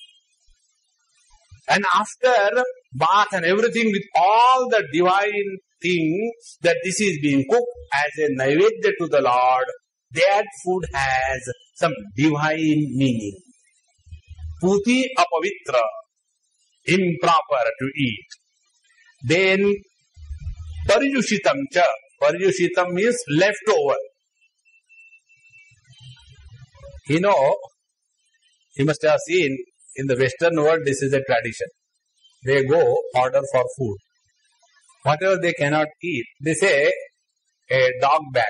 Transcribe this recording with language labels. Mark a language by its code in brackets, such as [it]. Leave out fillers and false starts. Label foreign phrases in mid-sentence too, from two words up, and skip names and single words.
[en] And after bath and everything with all the divine things that this is being cooked as a naivedya to the Lord, that food has some divine meaning. [sa] Puti apavitra. [en] improper to eat. [sa] Then paryushitam cha. [en] Paryushitam means leftover. You know, you must have seen in the Western world this is a tradition. They go order for food. Whatever they cannot eat, they say a dog bag.